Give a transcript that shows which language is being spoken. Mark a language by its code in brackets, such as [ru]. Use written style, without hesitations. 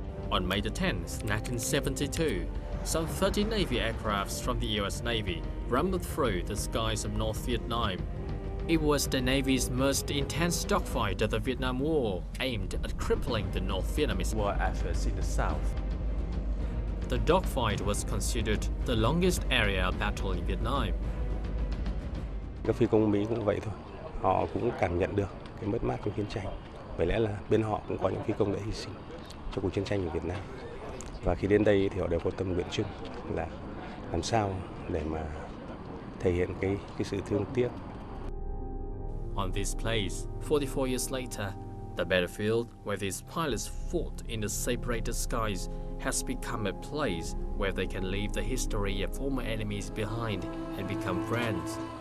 [en] On May the 10th, 1972, some 30 Navy aircrafts from the US Navy rumbled through the skies of North Vietnam. It was the Navy's most intense dogfight of the Vietnam War, aimed at crippling the North Vietnamese war efforts in the south. The dogfight was considered the longest area battle in Vietnam. [vi] Các phi công Mỹ cũng vậy thôi, họ cũng cảm nhận được cái mất mát của chiến tranh. Bởi lẽ là bên họ cũng có những phi công đã hy sinh cho cuộc chiến tranh ở Việt Nam. Và khi đến đây thì họ đều có tâm nguyện chung là làm sao để mà thể hiện cái sự thương tiếc. [en] On this place, 44 years later, the battlefield where these pilots fought in the separated skies has become a place where they can leave the history of former enemies behind and become friends.